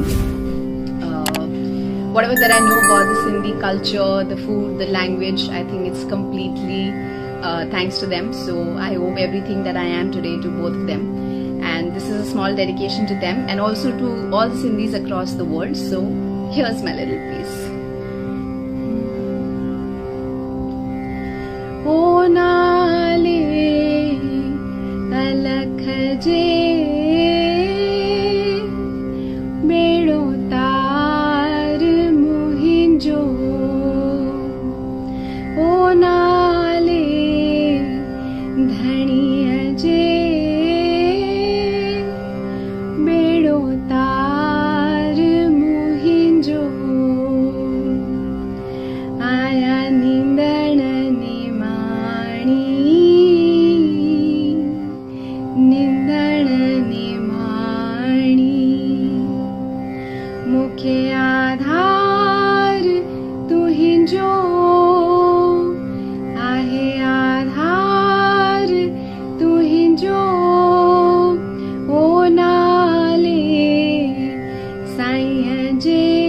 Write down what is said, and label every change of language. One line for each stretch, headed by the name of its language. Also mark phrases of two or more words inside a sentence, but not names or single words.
English: Whatever that I know about the Sindhi culture, the food, the language, I think it's completely thanks to them. So I owe everything that I am today to both of them. And this is a small dedication to them and also to all the Sindhis across the world. So here's my little piece.
Sindhi: او نالي الک جي بيڙو تار منهنجو او نالي ڌڻيءَ جي بيڙو تار منهنجو آيا نندانا मुख्य आधार तुहिंजो आहे आधार तुहिंजो ओ नाले साईं जे